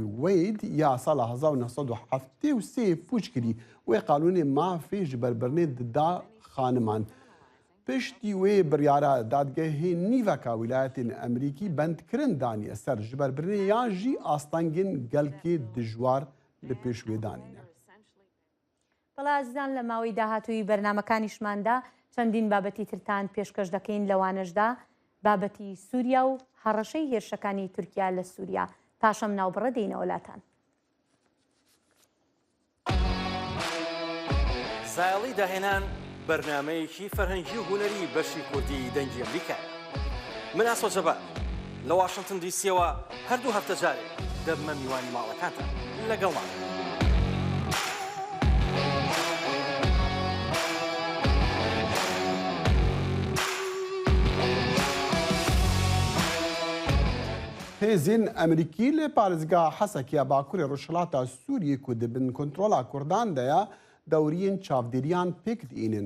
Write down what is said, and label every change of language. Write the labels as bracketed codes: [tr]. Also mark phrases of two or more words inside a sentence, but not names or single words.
[ku] Wade ya sala 1973 pûç kirî wê qanûnê mafê ji berbirnê dida xaniman. Piştî wê biryara dadgehê nîveka wîlayetên Emerîkî bendkirin daniye ser ji berbirnê yan jî astangên gelkê dijwar li pêş wê danîne. [ckb] بەڵازان لە ماوەی داهاتووی بەرنامەکانیشماندا چەندین بابەتی ترتان پێشکەش دەکەین لەوانەشدا بابەتی سووریا و هەڕەشەی هێرشەکانی تورکیا لە سووریا پاشەم ناوبڕە دێنە وڵاتان. ساڵی داهێنان بەرنامەیەکی فەرهەنگی و هونەری بەشی کوردی دەنگی ئەمریکا. من ئاسۆ جەبار لە واشنگتن دیسیەوە هەردوو هەفتە جارێک دەبمە میوانی ماڵەکانتان لەگەڵمان. [ku] Hêzên Emerîkî lê parêzgeha Hesekiya Bakurê Rojhilata Sûriyê ku dibin kontrola Kurdan de ya dewriyên çavdêriyan pêk diînin.